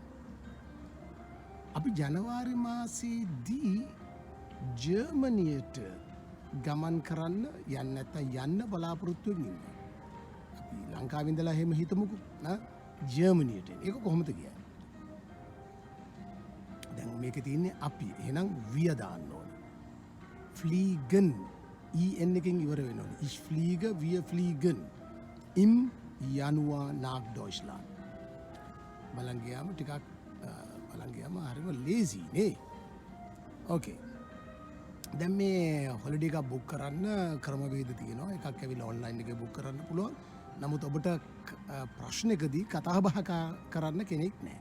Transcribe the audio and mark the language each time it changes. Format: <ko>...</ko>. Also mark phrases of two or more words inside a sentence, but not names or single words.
<si>අපි ජනවාරි මාසේදී ජර්මනියට ගමන් කරන්න යන්න නැත්නම් යන්න බලාපොරොත්තු වෙන්නේ. අපි ලංකාවේ ඉඳලා එහෙම හිතමුකෝ නා ජර්මනියට. ඒක කොහොමද කියන්නේ? දැන් මේකේ තියෙන්නේ අපි. එහෙනම් wir දාන්න ඕනේ. fliegen en එකෙන් ඉවර වෙන්න ඕනේ.</si> <de>Ich fliege, wir fliegen im Januar nach Deutschland.</de> <si>බලන් ගියාම ටිකක් බලන් ගියාම හරිම ලේසි නේ. ඕකේ. දැන් මේ හොලිඩේ එකක් බුක් කරන්න ක්‍රමවේද තියෙනවා. එකක් ඇවිල්ලා ඔන්ලයින් එකේ බුක් කරන්න පුළුවන්. නමුත් ඔබට ප්‍රශ්නකදී කතා බහ කරන්න කෙනෙක් නැහැ.</si>